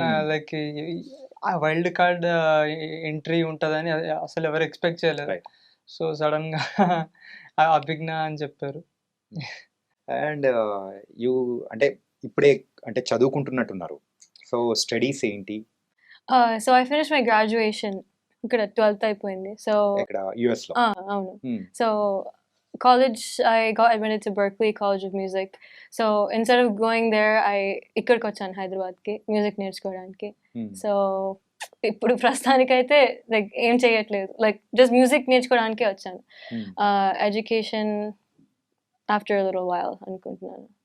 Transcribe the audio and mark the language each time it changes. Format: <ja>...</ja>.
<te>Like ఆ wild card entry ఉంటదని అసలు ఎవరు ఎక్స్పెక్ట్ చేయలేదు. రైట్. సో సడన్‌గా అభిజ్ఞ అని చెప్పారు. అండ్ అంటే ఇప్పుడే అంటే చదువుకుంటున్నట్టున్నారు. సో స్టడీస్ ఏంటి?</te> <en>So I finished my graduation</en> <te>ఇక్కడ 12th అయిపోయింది.</te> <en>So</en> <te>ఇక్కడ యుఎస్ లో. అవును. Hmm.</te> <en>So college, I got admitted to Berklee College of Music. So instead of going there,</en> <te>ఇక్కడికి వచ్చాను హైదరాబాద్కి మ్యూజిక్ నేర్చుకోవడానికి. Hmm. సో ఇప్పుడు ప్రస్తుతానికైతే లైక్ ఏం చేయట్లేదు, లైక్ జస్ట్ మ్యూజిక్ నేర్చుకోవడానికే వచ్చాను. Hmm.</te> <en>education after a little while</en> <te>అనుకుంటున్నాను</te>